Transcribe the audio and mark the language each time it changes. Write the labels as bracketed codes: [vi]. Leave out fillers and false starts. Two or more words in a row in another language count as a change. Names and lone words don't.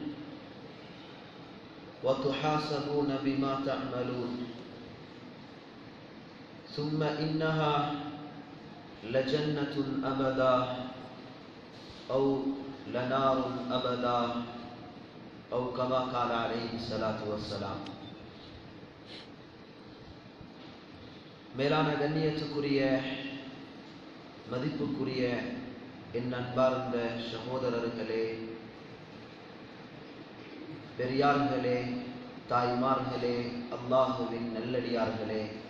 [ar] وتحاسبون بما تعملون ثم إنها لجنة أبدا أو لنار أبدا أو كما قال عليه الصلاة والسلام. [ta] மேலான கண்ணியத்துக்குரிய மதிப்புக்குரிய என் அன்பார்ந்த சகோதரர்களே, பெரியார்களே, தாய்மார்களே, அல்லாஹுவின் நல்லடியார்களே,